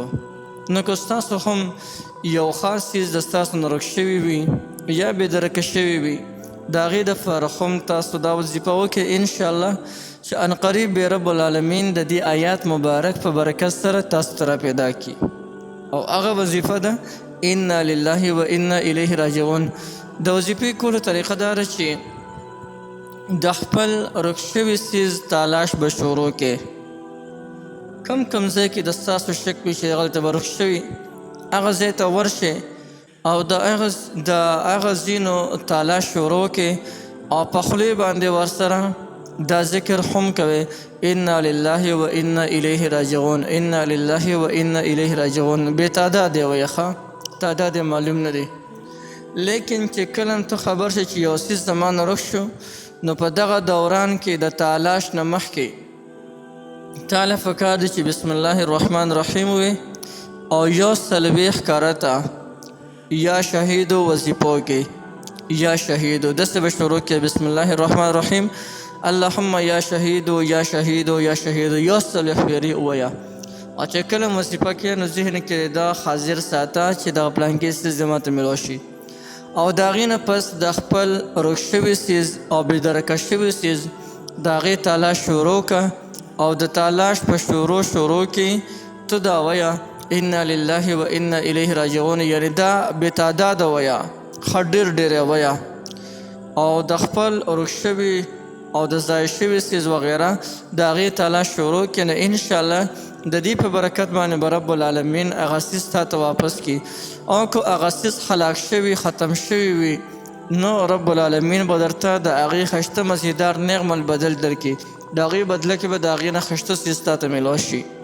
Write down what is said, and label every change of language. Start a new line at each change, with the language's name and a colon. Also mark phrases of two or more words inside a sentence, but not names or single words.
Pashto: نو که ستاسو هم یو خاص څیز د ستاسو نه ورک شوي وي یا بېدرکه شوي وي، د هغې دپاره هم تاسو دا وظیفه وکړئ انشاءالله چې عنقریب به
Arabic: رب العالمین
Pashto: د دې آیات مبارک په برکت سره تاسو ته راپیدا کړي. او هغه وظیفه ده
Arabic: انا لله و انا الیه راجعون.
Pashto: د وظیفې کولو طریقه دا ده چې د خپل ورک شوي څیز تلاش به شروع کړې. کم ځای کې د ستاسو شک وي چې هغلته به ورک شوي، هغه ځای ته ورشئ او د هغه ځینو تلاش شروع کړئ او په خولې باندې ورسره دا ذکر هم کوئ
Arabic: انا لله و انا الیه راجعون، انا لله و انا الیه راجعون.
Pashto: بې تعداد یې وایه، ښه تعداد یې معلوم نه دی، لیکن چې کله ته خبر شې چې یو څیز زما نه ورک شو نو په دغه دوران کې د تلاش نه مخکې تاله پکار دی چې
Arabic: بسم الله الرحمن الرحیم
Pashto: ووایې او یو څلوېښت کرته
Arabic: یا شهیدو
Pashto: وظیفو کې
Arabic: یا شهیدو
Pashto: داسې به شروع کړې
Arabic: بسم الله الرحمن الرحیم اللهم یا شهیدو یا شهیدو یا شهیدو
Pashto: یو څلوېښت پیرې ووایه. او چې کله وظیفه کې نو ذهن کې دا حاضر ساته چې دغه پلانکې څیز زما ته میلاو شي او د هغې نه پس د خپل ورک شوي څیز او بېدرکه شوي څیز د هغې تلاش شروع که او د تلاش په شروع کې ته دا وایه
Arabic: انا لله و انا الیه راجعون،
Pashto: یعنی دا بې تعداده وایه، ښه ډېرې وایه او د خپل ورک شوي او د ضایع شوي څیز وغیره د هغې تلاش شروع کړي. نو انشاءالله د دې په برکت باندې به
Arabic: رب العالمین
Pashto: هغه څیز تا ته واپس کړي. او که هغه څیز هلاک شوي ختم شوي وي نو
Arabic: رب العالمین
Pashto: به درته د هغې ښایسته مزیدار نیغ مل بدل درکړي، د هغې بدله کې به د هغې نه ښایسته څیز تا ته میلاو شي.